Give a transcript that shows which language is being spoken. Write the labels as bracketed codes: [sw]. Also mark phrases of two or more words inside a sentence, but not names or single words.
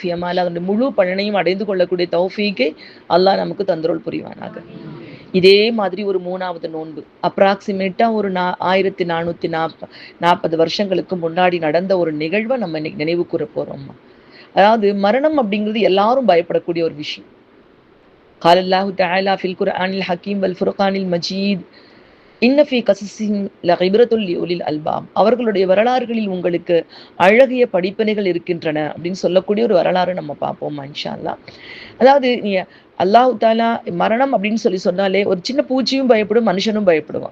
[ta] ஃபியமால அதனுடைய முழு பலனையும் அடைந்து கொள்ளக்கூடிய தௌஃபீக்கை அல்லாஹ் நமக்கு தந்தருள் புரிவானாக. இதே மாதிரி ஒரு 3வது நோன்பு அப்ராக்சிமேட்டா ஒரு 1440 வருஷங்களுக்கு முன்னாடி நடந்த ஒரு நிகழ்வை நம்ம இன்னைக்கு நினைவு கூற போறோம்மா. அதாவது மரணம் அப்படிங்கிறது எல்லாரும் பயப்படக்கூடிய ஒரு விஷயம். [ar] قال الله تعالى في القرآن الحكيم والفرقان المجيد إن في قصصهم لعبرة لأولي الألباب. [ta] அவர்களுடைய வரலாறுகளில் உங்களுக்கு அழகிய படிப்பினைகள் இருக்கின்றன அப்படின்னு சொல்லக்கூடிய ஒரு வரலாறு நம்ம பார்ப்போம் [ar] إن شاء الله. [ta] அதாவது நீ அல்லாஹ் தாலா மரணம் அப்படின்னு சொன்னாலே ஒரு சின்ன பூச்சியும் பயப்படும், மனுஷனும் பயப்படுவான்.